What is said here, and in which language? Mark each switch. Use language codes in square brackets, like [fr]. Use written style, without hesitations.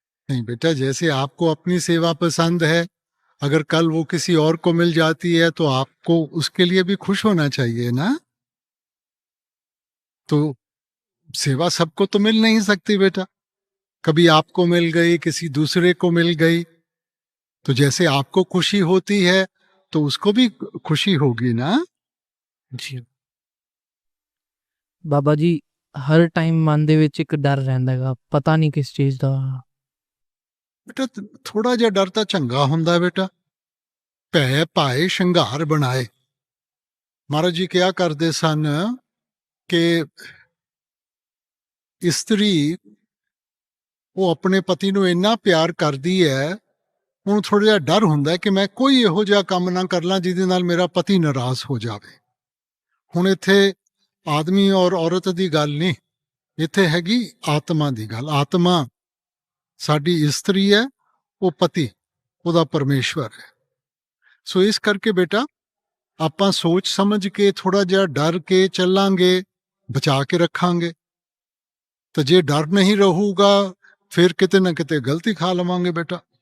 [hi] नहीं बेटा, जैसे आपको अपनी सेवा पसंद है, अगर कल वो किसी और को मिल जाती है तो आपको उसके लिए भी खुश होना चाहिए ना। तो सेवा सबको तो मिल नहीं सकती बेटा, कभी आपको मिल गई, किसी दूसरे को मिल गई, तो जैसे आपको खुशी होती है तो उसको भी खुशी होगी ना। [pa] जी बाबा जी, हर टाइम मन ਦੇ ਵਿੱਚ ਇੱਕ ਡਰ ਰਹਿੰਦਾ ਹੈਗਾ, ਪਤਾ ਨਹੀਂ ਕਿਸ ਚੀਜ਼ ਦਾ। बेटा थोड़ा जिहा डर तो चंगा हुंदा बेटा, भै पाए शंगार बनाए। महाराज जी क्या करते सन कि इस्त्री वो अपने पति ਨੂੰ ਇੰਨਾ ਪਿਆਰ ਕਰਦੀ ਹੈ, ਉਹਨੂੰ ਥੋੜਾ ਜਿਹਾ ਡਰ ਹੁੰਦਾ ਕਿ ਮੈਂ ਕੋਈ ਇਹੋ ਜਿਹਾ ਕੰਮ ਨਾ ਕਰ ਲਾਂ ਜਿਹਦੇ ਨਾਲ ਮੇਰਾ ਪਤੀ ਨਾਰਾਜ਼ ਹੋ ਜਾਵੇ। ਹੁਣ ਇੱਥੇ ਆਦਮੀ ਔਰ ਔਰਤ ਦੀ ਗੱਲ ਨਹੀਂ, ਇੱਥੇ ਹੈਗੀ ਆਤਮਾ ਦੀ ਗੱਲ। ਆਤਮਾ ਸਾਡੀ ਇਸਤਰੀ ਹੈ, ਉਹ ਪਤੀ ਉਹਦਾ ਪਰਮੇਸ਼ਵਰ ਹੈ। ਸੋ ਇਸ ਕਰਕੇ ਬੇਟਾ ਆਪਾਂ ਸੋਚ ਸਮਝ ਕੇ ਥੋੜਾ ਜਿਹਾ ਡਰ ਕੇ ਚੱਲਾਂਗੇ, ਬਚਾ ਕੇ ਰੱਖਾਂਗੇ। तो जे डर नहीं रहूगा फिर किते ना किते गलती खा लवांगे बेटा।